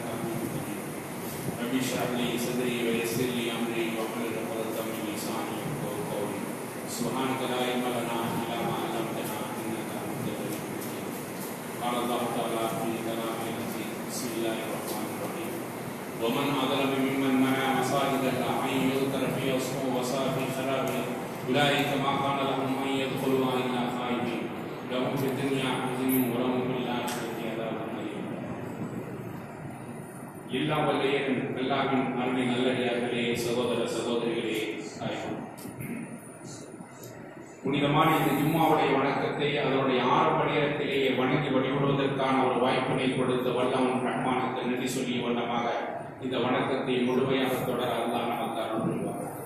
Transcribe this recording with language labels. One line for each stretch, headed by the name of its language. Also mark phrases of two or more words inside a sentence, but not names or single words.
Arabic: حميد مجيد رب اشرح لي صدري ويسر لي أمري واحلل عقدة من لساني يفقهوا قولي سبحانك لا علم لنا إلا ما علمتنا إنك أنت العليم الحكيم قال الله تعالى في كلامه العزيز بسم الله الرحمن الرحيم ومن أظلم ممن منع مساجد الله أن يذكر فيها اسمه وسعى في خرابها أولئك ما كان لهم أن يدخلوها إلا خائفين لهم في الدنيا خزي ولهم في الآخرة عذاب أليم.
Tamil: எல்லாம் வல்ல அல்லாஹ்வின் அருளின் நல்லடியார்களே, சகோதர சகோதரிகளே, புனிதமான இந்த ஜும்மாவுடைய வணக்கத்தை அதனுடைய ஆரம்ப நேரத்திலேயே வணங்கி வழிபடுவதற்கான ஒரு வாய்ப்பினை கொடுத்த வல்லவன் ரஹ்மானுக்கு நன்றி சொல்லிய வண்ணமாக இந்த வணக்கத்தை முழுமையாக தொடர அல்லாஹ் நமக்கு அருள் புரிவார்.